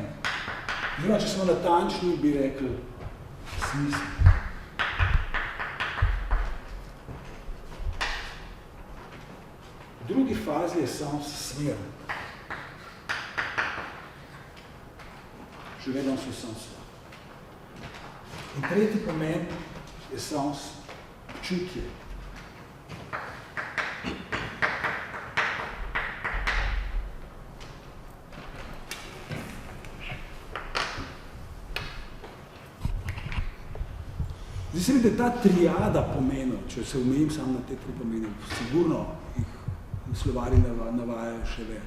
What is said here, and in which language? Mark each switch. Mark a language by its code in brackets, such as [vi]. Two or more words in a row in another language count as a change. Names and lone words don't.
[sl] Če smo natančni, bi rekli smisel. V drugi fazi je sens smer. [fr] Je vais dans ce sens-là. [sl] In tretji pomen je sens občutje. Zdi se mi, da ta triada pomenov, če se omejim samo na te tri pomene, sigurno jih slovari navajajo še več.